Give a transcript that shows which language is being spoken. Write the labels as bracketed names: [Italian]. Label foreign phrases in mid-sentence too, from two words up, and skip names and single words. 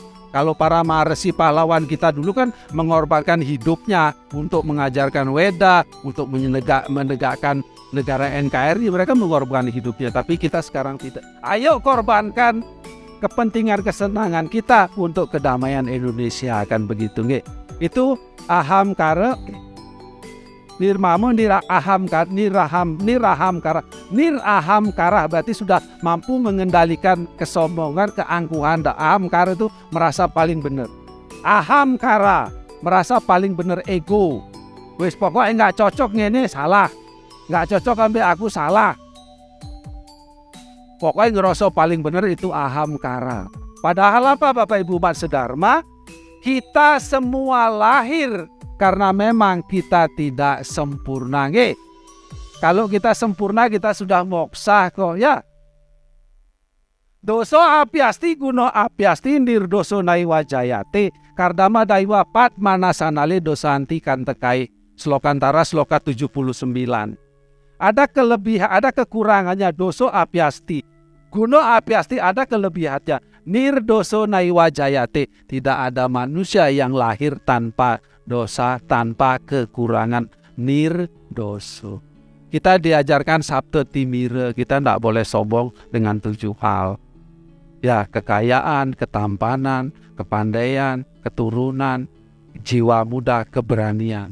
[Indonesian] Kalau para maharesi pahlawan kita dulu kan mengorbankan hidupnya untuk mengajarkan Weda, untuk menegakkan negara NKRI, mereka mengorbankan hidupnya. Tapi kita sekarang tidak. Ayo korbankan kepentingan kesenangan kita untuk kedamaian Indonesia, akan begitu nggih. Itu [Sanskrit] aham kara nirmamo niraham kara [Indonesian] berarti sudah mampu mengendalikan kesombongan, keangkuhan. [Sanskrit] Aham kara [Indonesian] itu merasa paling benar. [Sanskrit] Aham kara [Indonesian] merasa paling benar, ego. [Javanese] Wis pokoknya nggak cocok ngene salah, nggak cocok ambil aku salah. [Indonesian] Pokoknya ngerasa paling benar itu [Sanskrit] aham kara. [Indonesian] Padahal apa Bapak Ibu Umat Sedharma? Kita semua lahir karena memang kita tidak sempurna nggih. Kalau kita sempurna kita sudah moksa kok ya. [Sanskrit] Doso apiasti guno apiasti nirdoso naiwa jayate kardama daiwa pat manasanale dosanti kantekai. [Indonesian] Slokantara sloka 79. Ada kelebihan, ada kekurangannya [Sanskrit] doso apiasti. Guno apiasti [Indonesian] ada kelebihannya. [Sanskrit] Nirdoso naiwa jayate, [Indonesian] tidak ada manusia yang lahir tanpa dosa, tanpa kekurangan. Nirdoso. Kita diajarkan [Sanskrit] sabte timire, [Indonesian] kita tidak boleh sombong dengan 7 hal. Ya, kekayaan, ketampanan, kepandaian, keturunan, jiwa muda, keberanian.